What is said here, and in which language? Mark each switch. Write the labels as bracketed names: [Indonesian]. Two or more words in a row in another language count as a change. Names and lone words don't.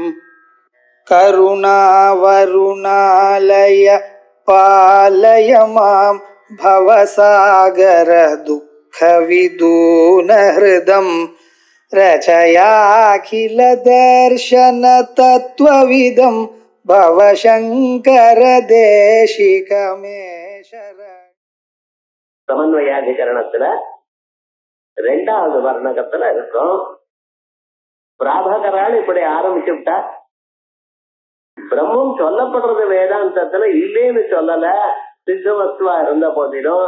[Sanskrit] करुणावरुणालय पालय मां भवसागर दुःखविदूनहृदं रचयाखिल दर्शन तत्त्वविदं भवशङ्कर देशिकमे शरणम्. [Tamil] சமன்வயாதிகரணத்துல ரெண்டாவது வர்ணகத்துல இருக்கும். பிராபகரால் இப்படி ஆரம்பிச்சு விட்டா, பிரம்மம் சொல்லப்படுறது வேதாந்தத்துல இல்லேன்னு சொல்லல, சித்த வஸ்துவா இருந்த போதிலும்.